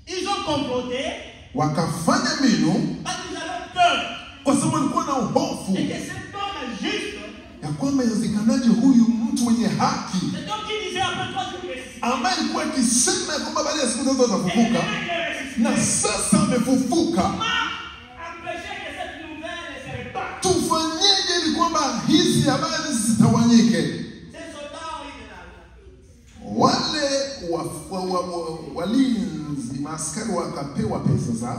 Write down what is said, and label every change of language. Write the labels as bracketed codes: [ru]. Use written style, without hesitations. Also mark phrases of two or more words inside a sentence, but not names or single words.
[fr] Ils ont comploté. [sw] Wakafanya mbinu. [fr] Parce qu'ils avaient peur. [sw] Kwa sababu walikuwa na hofu. [fr] Et que cet homme juste. [sw] Ya kwamba inawezekanaje huyu mtu mwenye haki. [fr] Cet homme qui disait après 3 jours Messie. [sw] Ambaye alikuwa akisema kwamba baada ya siku 3 atafufuka. Na sasa amefufuka. Tufanyeje ili kwamba hizi habari zitawanyike? Wale walinzi maaskari wakapewa pesa zao.